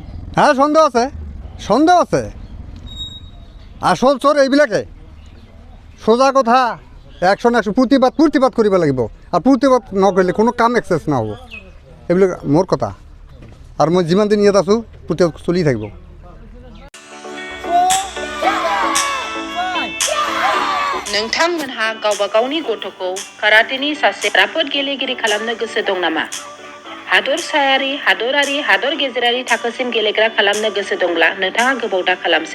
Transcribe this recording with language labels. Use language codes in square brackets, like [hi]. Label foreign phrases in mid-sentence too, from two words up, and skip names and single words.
[as] হা সন্দেহ আছে আচল চোৰ এইবিলাকে সোজা কথা একশ্যন প্ৰতিবাদ কৰিব লাগিব আৰু প্ৰতিবাদ নকৰিলে কোনো কাম এক্সেছ নহ'ব এইবিলাক মোৰ কথা আৰু মই যিমান দিন ইয়াত আছোঁ প্ৰতিবাদ চলি থাকিব [brx] नोंथांमोनहा गावबा गावनि गथ'खौ काराटेनि सासे राफोद गेलेगिरि खालामनो गोसो दं नामा? हादरसायारि, हादरारि, हादर गेजेरारि थाखोसिम गेलेग्रा खालामनो गोसो दंब्ला नोंथाङा गोबाव दा खालामसै।